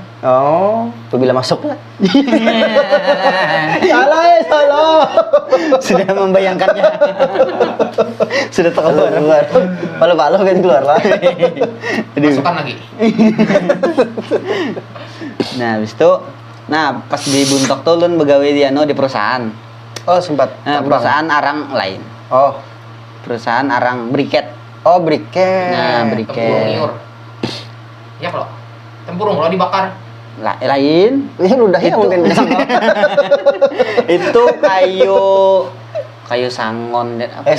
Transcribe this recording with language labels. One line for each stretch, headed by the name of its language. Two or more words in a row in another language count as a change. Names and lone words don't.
Indonesian: Oh, bila masuk lah. Salah. Sudah membayangkannya. Sudah terkeluar. Keluar. Palu-palu kan keluar lah. Aduh. Masukkan lagi.
Banjar: Nah, habis itu pas di Buntok tuh lu begawe di perusahaan.
Indonesian: Oh, sempat. Nah, tambang. perusahaan arang lain. Oh. Perusahaan arang briket. Oh, briket. Nah, Tempurung briket. liur. Ya kalau tempurung kalau dibakar. Lain. Ini udah ya mungkin bisa. Itu kayu sangon dan apa?